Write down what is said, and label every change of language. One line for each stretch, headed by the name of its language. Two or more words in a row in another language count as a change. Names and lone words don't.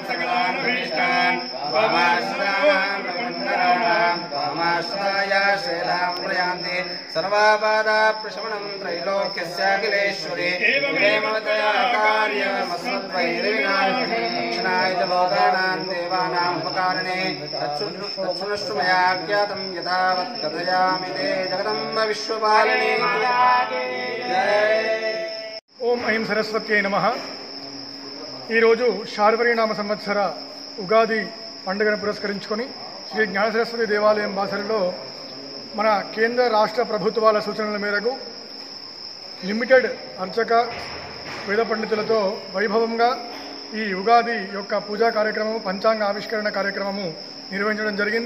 Sanskrit: सकलान् भीष्टान् वामाश्रामान् प्रपन्नराणाम् वामाश्राया शैलां प्रयान्ति सर्वापादाप्रशमनं त्रैलोक्यस्याखिलेश्वरी प्रेमवतया कार्यमस्मद्वैरिविनाशिनी दक्षिणाय च लोकानां देवानाम् उपकारणे तत्सुनष्टु मया ज्ञातं यथावत् कथयामि ते जगदम्ब विश्वपालिनी ఓం ఐం సరస్వత్యై నమః.
Telugu: ఈరోజు శార్వరీనామ సంవత్సర ఉగాది పండుగను పురస్కరించుకొని శ్రీ జ్ఞాన సరస్వతి దేవాలయం బాసరలో మన కేంద్ర రాష్ట్ర ప్రభుత్వాల సూచనల మేరకు లిమిటెడ్ అర్చక వేద పండితులతో వైభవంగా ఈ ఉగాది యొక్క పూజా కార్యక్రమము, పంచాంగ ఆవిష్కరణ కార్యక్రమము నిర్వహించడం జరిగింది.